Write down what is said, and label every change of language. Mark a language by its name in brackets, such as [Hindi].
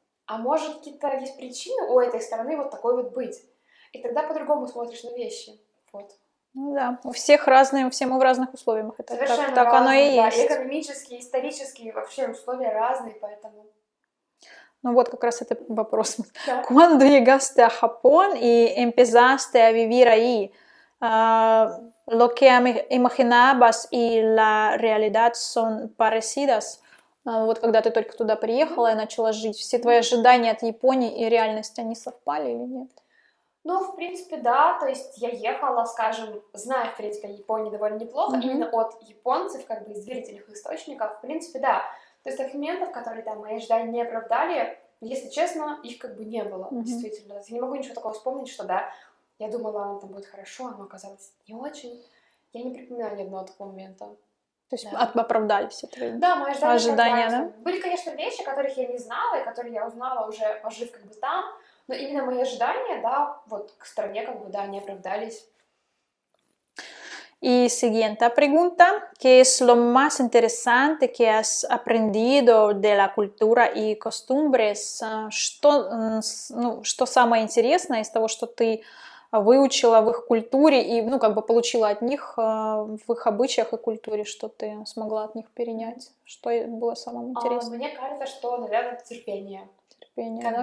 [Russian] А может, какие-то есть причины у этой страны вот такой вот быть. И тогда по-другому смотришь на вещи. Вот. Ну да, у всех разные, все мы в разных условиях. Это Совершенно так разные, оно и да, есть. и экономические, исторические, вообще условия разные, поэтому... Ну вот как раз это вопрос. Да. [Spanish] Quando llegaste a Japón y empezaste a vivir ahí, lo que imaginabas y la realidad son parecidas? [Russian] Вот когда ты только туда приехала и начала жить, все твои ожидания от Японии и реальность, они совпали или нет? Ну, в принципе, да, то есть я ехала, скажем, зная, в принципе, о Японии довольно неплохо, именно от японцев, как бы из доверительных источников, в принципе, да. То есть таких моментов, которые там мои ожидания не оправдали, если честно, их как бы не было, действительно. Я не могу ничего такого вспомнить, что да, я думала, там будет хорошо, но оказалось не очень. Я не припоминаю ни одного такого момента. То есть оправдали все твои мои ожидания, да? Были, конечно, вещи, которых я не знала, и которые я узнала уже, пожив как бы там, но именно мои ожидания, да, вот к стране как бы, да, не оправдались. [Spanish] Y siguiente pregunta, ¿qué es lo más interesante que has aprendido de la cultura y costumbres? [Russian] Что самое интересное из того, что ты выучила в их культуре и, ну, как бы получила от них в их обычаях и культуре, что ты смогла от них перенять? Что было самым интересным? Мне кажется, что, наверное, терпение. Как